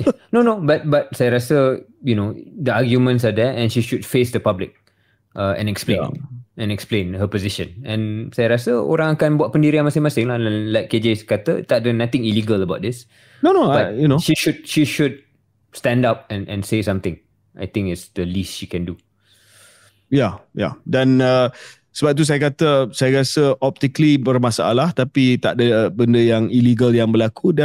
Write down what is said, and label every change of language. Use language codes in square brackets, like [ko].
[en] No, but [ms] saya rasa [en] the arguments are there and she should face the public and explain. Yeah. And explain her position. [ms] And saya rasa orang akan buat pendirian masing-masing lah. [en] Like KJ [ms] kata, tak ada [en] nothing illegal about this. No, but she should stand up and say something. I think it's the least she can do. [ms] Ya. Dan sebab tu saya kata, saya rasa optically bermasalah tapi tak ada benda yang illegal yang berlaku.